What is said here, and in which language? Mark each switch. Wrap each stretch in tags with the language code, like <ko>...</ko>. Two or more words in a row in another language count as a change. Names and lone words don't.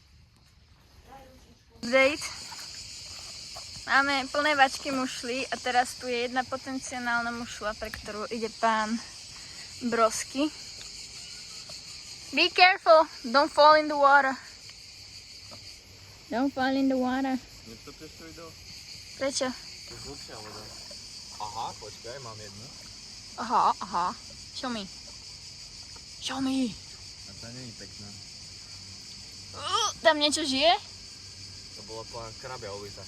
<sk>Update. Máme plné vačky mušli a teraz tu je jedna potenciálna mušla, pre ktorú ide pán Brosky.</sk> <en>Be careful, don't fall in the water. Don't fall in the water.</en> <sk>Prečo? Aha, počkaj, mám jednu.</sk> <en>Aha. Show me.</en> <sk>A tá nie je pekná. Tam niečo žije? To bola krabia ulita.</sk>